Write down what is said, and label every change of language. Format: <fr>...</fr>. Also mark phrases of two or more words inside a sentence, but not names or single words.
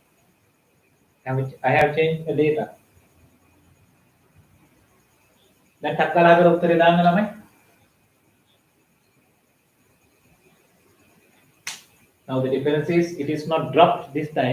<en>I have changed the data.</en> <si>දැන් ටක් කළා කර උත්තරේ දාන්න ළමයි.</si> <en>Now the difference is it is not dropped this time.</en>